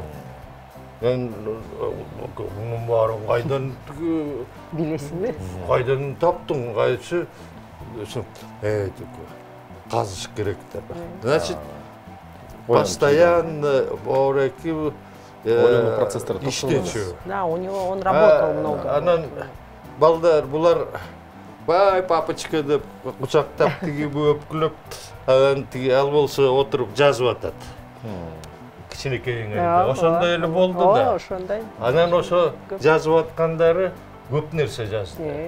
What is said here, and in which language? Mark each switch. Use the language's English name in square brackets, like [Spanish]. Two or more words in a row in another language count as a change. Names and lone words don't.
[Kyrgyz] Мен мунун баарын кайдан Билесиңби? Кайдан таптың, кайчы казыш керек деп. [Russian] Значит, постоянно [Kyrgyz] Моореки иштечү. [Russian] Да, у него он работал много. [Kyrgyz] Анан балдар булар бай папочка деп кучактап тиги өпкүлөп, анан тиги ал болсо отуруп жазып атат. Кичинекейиңерде. Ошондой эле болду да. Ошондой. Анан ошо жазып аткандары көп нерсе жазды.